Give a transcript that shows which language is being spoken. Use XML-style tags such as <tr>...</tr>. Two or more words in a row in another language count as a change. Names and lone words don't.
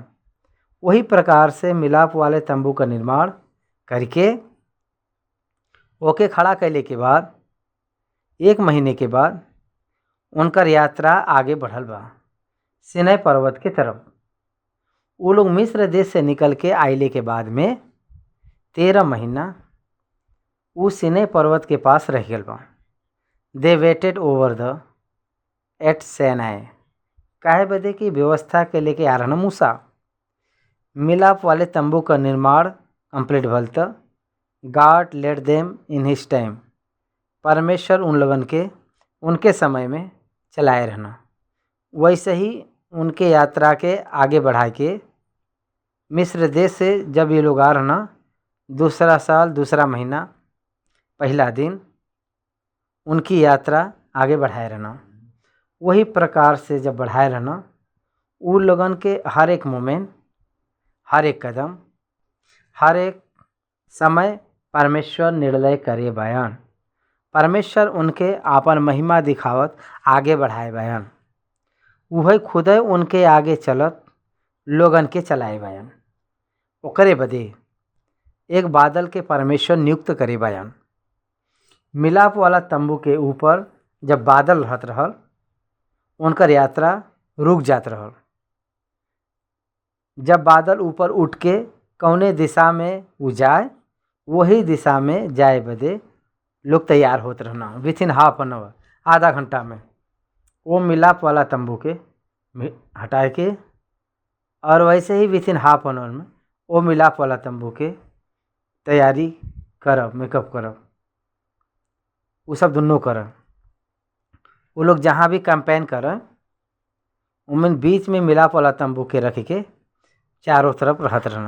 <bho>वही प्रकार से मिलाप वाले तंबू का निर्माण करके ओके खड़ा कैले के बाद 1 महीने के बाद उनकर यात्रा आगे बढ़ल बा सिनै पर्वत के तरफ। वो लोग मिस्र देश से निकल के आइले के बाद में 13 महीना वो सिनै पर्वत के पास रह गल बा।</bho> <en>they waited over the at Sinai</en> <bho>काहे बदे की व्यवस्था के लेके आ रहा मूसा। मिलाप वाले तंबू का निर्माण कंप्लीट भल त</bho> <en>God let them in his time</en> <bho>परमेश्वर उन लोगन के उनके समय में चलाए रहना। वैसे ही उनके यात्रा के आगे बढ़ा के मिस्र देश से जब ये लोग आ रहना, दूसरा साल दूसरा महीना पहला दिन उनकी यात्रा आगे बढ़ाए रहना। वही प्रकार से जब बढ़ाए रहना, उन लोगन के हर एक मोमेंट, हर एक कदम, हर एक समय परमेश्वर निर्णय करे बयान। परमेश्वर उनके आपन महिमा दिखावत आगे बढ़ाए बयान। वही खुद उनके आगे चलत लोगन के चलाए बयान। ओकरे बदे एक बादल के परमेश्वर नियुक्त करे बयान। मिलाप वाला तंबू के ऊपर जब बादल रहत रहल, उनकर यात्रा रुक जात रहल। जब बादल ऊपर उठ के कौने दिशा में उ जाए, वही दिशा में जाए बदे लोग तैयार होत रहना।</bho> <en>within half an hour,</en> <bho>आधा घंटा में वो मिलाप वाला तंबू के हटाए के, और वैसे ही</bho> <en>within half an hour</en> <bho>में वो मिलाप वाला तंबू के तैयारी करब, मेकअप करब, वो सब दुनों करब। वो लोग जहाँ भी कैंपेन करें, उनमें बीच में मिलाप वाला तंबू के रख के चारों तरफ रहत रहना।</bho>